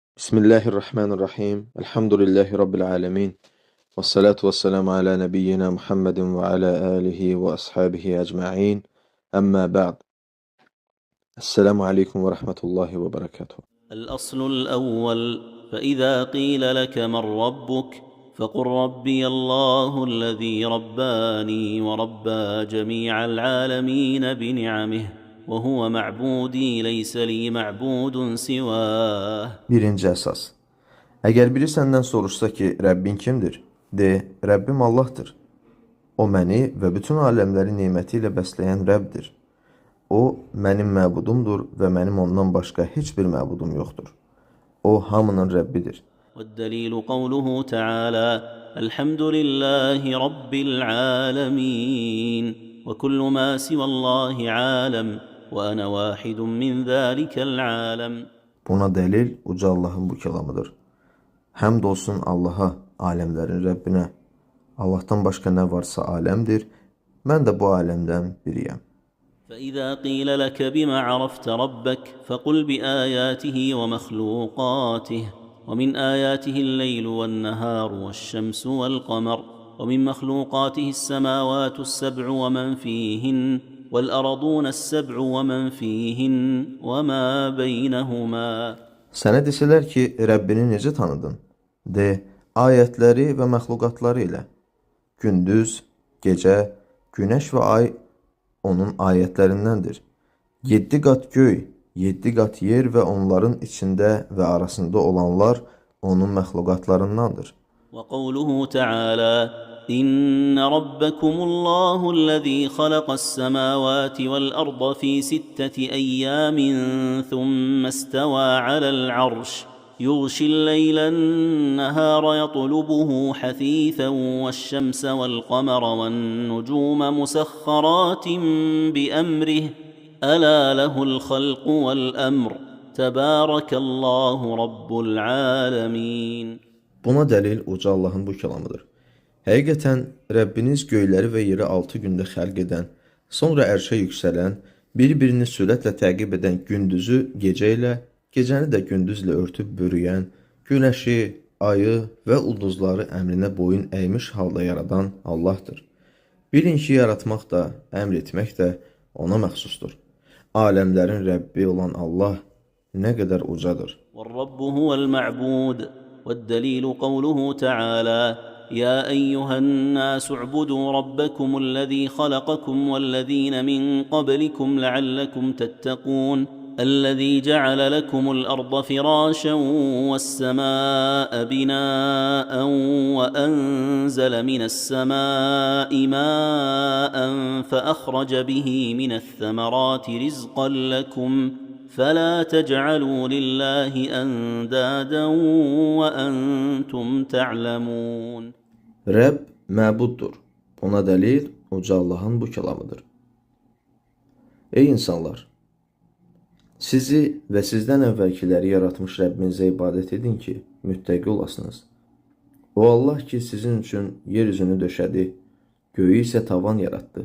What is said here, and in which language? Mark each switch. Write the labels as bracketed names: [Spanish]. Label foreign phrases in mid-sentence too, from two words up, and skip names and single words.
[Arabic] بسم الله الرحمن الرحيم الحمد لله رب العالمين. والصلاة والسلام على نبينا محمد وعلى آله وأصحابه أجمعين. أما بعد. السلام عليكم ورحمة الله وبركاته. الأصل الأول فإذا قيل لك من ربك فقل ربي الله الذي رباني وربى جميع العالمين بنعمه وهو معبودي ليس لي معبود سواه. [Azerbaijani] Birinci əsas. Əgər biri səndən soruşsa ki, Rəbbin kimdir? De, Rəbbim Allahdır. O məni və bütün aləmləri neməti ilə bəsləyən Rəbdir. O, mənim məbudumdur və mənim ondan başqa heç bir məbudum yoxdur. O, hamının Rəbbidir. [Arabic] والدليل قوله تعالى الحمد لله رب العالمين وكل ما سوى الله عالم وأنا واحد من ذلك العالم. [Azerbaijani] Buna dəlil uca Allahın bu kəlamıdır. Həmd olsun Allaha, aləmlərin Rəbbinə. Allahdan başqa nə varsa aləmdir. Mən də bu aləmdən biriyəm. [Arabic] فإذا قيل لك بما عرفت ربك فقل بآياته ومخلوقاته ومن آياته الليل والنهار والشمس والقمر ومن مخلوقاته السماوات السبع ومن فيهن والأرضون السبع ومن فيهن وما بينهما. [Azerbaijani] Sənə desələr ki, Rəbbini necə tanıdın? De, ayətləri və məxluqatları ilə. Gündüz, gecə, günəş və ay onun ayətlərindəndir. 7 qat göy, 7 qat yer və onların içində və arasında olanlar onun məxluqatlarındandır. [Arabic] وقوله تعالى إن ربكم الله الذي خلق السماوات والأرض في 6 أيام ثم استوى على العرش يغشي الليل النهار يطلبه حثيثا والشمس والقمر والنجوم مسخرات بأمره ألا له الخلق والأمر تبارك الله رب العالمين. [Azerbaijani] Buna dəlil uca Allahın bu kəlamıdır. Həqiqətən, Rəbbiniz göyləri və yeri 6 gündə xəlq edən, sonra ərşə yüksələn, bir-birini sürətlə təqib edən gündüzü gecə ilə, gecəni də gündüzlə örtüb bürüyən, günəşi, ayı və ulduzları əmrinə boyun əymiş halda yaradan Allahdır. Bilin ki, yaratmaq da, əmr etmək də ona məxsusdur. Aləmlərin Rəbbi olan Allah nə qədər ucadır. [Arabic] وَالرَّبُّ هُوَ الْمَعْبُودُ وَالدَّلِيلُ قَوْلُهُ تَعَالَى يا أيها الناس اعبدوا ربكم الذي خلقكم والذين من قبلكم لعلكم تتقون الذي جعل لكم الأرض فراشا والسماء بناء وأنزل من السماء ماء فأخرج به من الثمرات رزقا لكم فلا تجعلوا لله أندادا وأنتم تعلمون. [Azerbaijani] Rəbb məbuddur. Buna dəlil uca Allahın bu kəlamıdır. Ey insanlar! Sizi və sizdən əvvəlkiləri yaratmış Rəbbinizə ibadət edin ki, müttəqi olasınız. O Allah ki, sizin üçün yer üzünü döşədi, göyü isə tavan yaratdı.